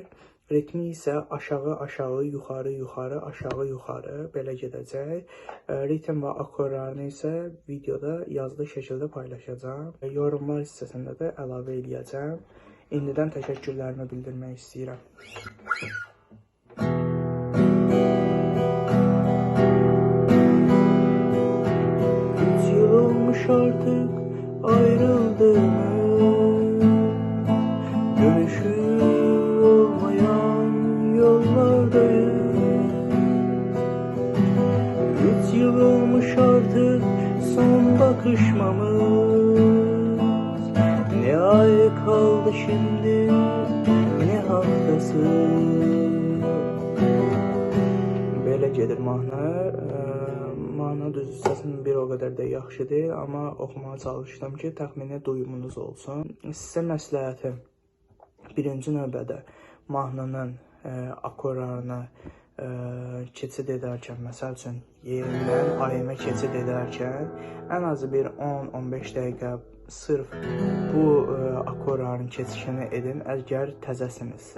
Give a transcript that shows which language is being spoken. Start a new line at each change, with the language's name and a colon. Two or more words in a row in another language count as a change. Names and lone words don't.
Azerbaijani: Ritmi isə aşağı, yuxarı, aşağı, belə gedəcək. Ritm və akorlarını isə videoda yazılı şəkildə paylaşacağam. Yorumlar hissəsində də əlavə edəcəm. İndidən təşəkkürlərimi bildirmək istəyirəm.
Turkish: Artık ayrıldığımız, görüşü olmayan yollardayız. 3 yıl olmuş artık son bakışmamız. Ne ay kaldı şimdi, ne haftası.
Azerbaijani: Belə gedir mahnı. Mahnı düz səsim bir o qədər də yaxşıdır, amma oxumağa çalışdım ki, təxmini duyumunuz olsun. Sizə məsləhətim birinci növbədə mahnının akorlarını keçid edərkən, məsəl üçün Y-dən AM-ə keçid edərkən ən azı bir 10-15 dəqiqə sırf bu akorların keçişini edin, əgər təzəsinizsə.